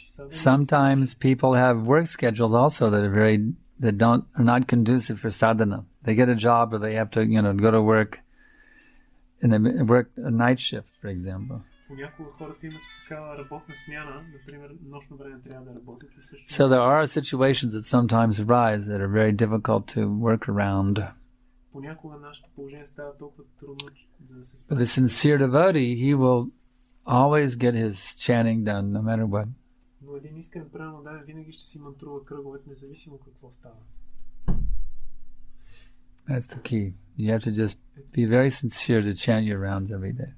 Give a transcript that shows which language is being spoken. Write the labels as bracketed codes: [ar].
[en] Sometimes people have work schedules also that are not conducive for sadhana. They get a job or they have to, go to work and they work a night shift, for example. [bg] Понякога хората имат такава работна смяна, например, нощно време трябва да работят и също. [en] So there are situations that sometimes arise that are very difficult to work around. [bg] Понякога нашето положение става толкова трудно, за да се [en] But [bg] справи. [en] the sincere devotee, he will always get his chanting done, no matter what. [bg] Но един искрен преданен винаги ще си мантрува кръговете, независимо какво става. [en] That's the key. You have to just be very sincere to chant your rounds every day.